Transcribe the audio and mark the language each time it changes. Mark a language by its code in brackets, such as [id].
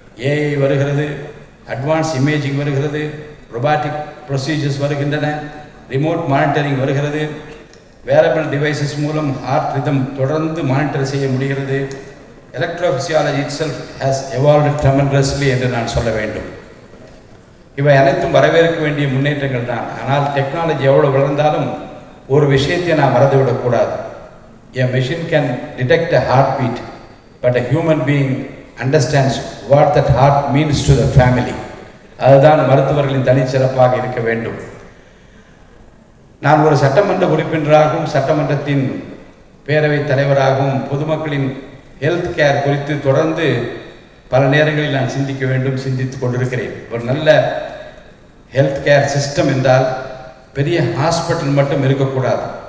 [ta] AI வருகிறது, advance imaging வருகிறது, robotic procedures வருகின்றன, ரிமோட் மானிட்டரிங் வருகிறது, வேரபிள் டிவைசஸ் மூலம் ஹார்ட் ரிதம் தொடர்ந்து மானிட்டர் செய்ய முடிகிறது. [en] electrophysiology itself has evolved tremendously [ta] என்று நான் சொல்ல வேண்டும். இவை அனைத்தும் வரவேற்க வேண்டிய முன்னேற்றங்கள் தான். ஆனால் டெக்னாலஜி எவ்வளோ வளர்ந்தாலும் ஒரு விஷயத்தை நான் மறந்துவிடக்கூடாது. [en] A machine can detect a heartbeat, but a human being understands what that heart means to the family. [ta] அதுதான் மருத்துவர்களின் தனிச்சிறப்பாக இருக்க வேண்டும். நான் ஒரு சட்டமன்ற உறுப்பினராகவும் சட்டமன்றத்தின் பேரவைத் தலைவராகவும் பொதுமக்களின் ஹெல்த் கேர் குறித்து தொடர்ந்து பல நேரங்களில் நான் சிந்திக்க வேண்டும், சிந்தித்துக் கொண்டிருக்கிறேன். ஒரு நல்ல ஹெல்த் கேர் சிஸ்டம் என்றால் பெரிய ஹாஸ்பிட்டல் மட்டும் இருக்கக்கூடாது.